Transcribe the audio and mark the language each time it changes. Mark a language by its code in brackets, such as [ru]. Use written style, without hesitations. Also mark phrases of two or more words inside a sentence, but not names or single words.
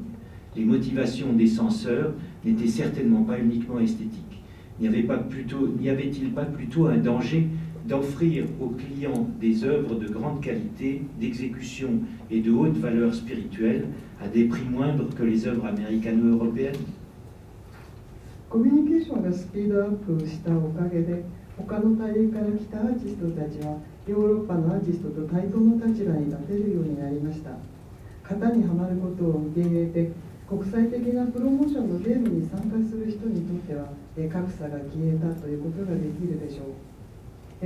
[fr] Les motivations des censeurs n'étaient certainement pas uniquement esthétiques. N'y avait-il pas plutôt un danger d'offrir aux clients des œuvres de grande qualité, d'exécution et de haute valeur spirituelle à des prix moindres que les œuvres américano-européennes? [ja] コミュニケーションがスピードアップしたおかげで、他の大陸から来たアーティストたちはヨーロッパのアーティストと対等の立場に立てるようになりました。型にはまることを受け入れて、国際的なプロモーションのゲームに参加する人にとっては格差が消えたということができるでしょう。